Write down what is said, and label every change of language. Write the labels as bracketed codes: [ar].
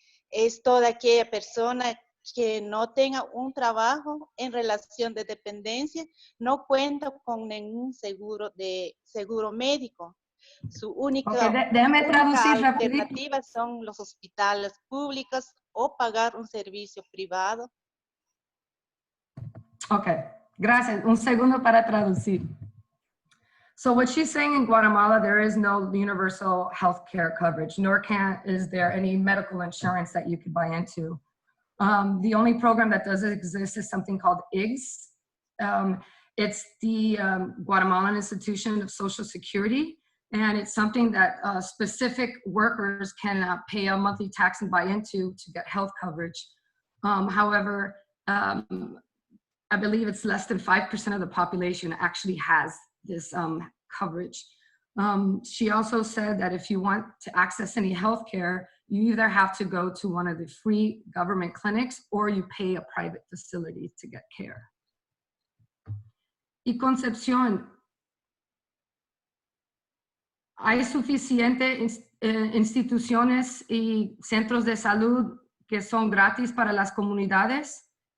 [es] Es toda aquella persona que no tenga un trabajo en relación de dependencia, no cuenta con ningún seguro médico. Su única alternativa son los hospitales públicos o pagar un servicio privado. Okay, gracias. Un segundo para traducir. [en] So what she's saying, in Guatemala, there is no universal health care coverage, nor is there any medical insurance that you could buy into. The only program that does exist is something called IGS. It's the Guatemalan Institution of Social Security, and it's something that specific workers can pay a monthly tax and buy into to get health coverage. However, I believe it's less than 5% of the population actually has this coverage. She also said that if you want to access any health care, you either have to go to one of the free government clinics or you pay a private facility to get care. [es] Y Concepcion, ¿hay suficientes instituciones y centros de salud que son gratis para las comunidades?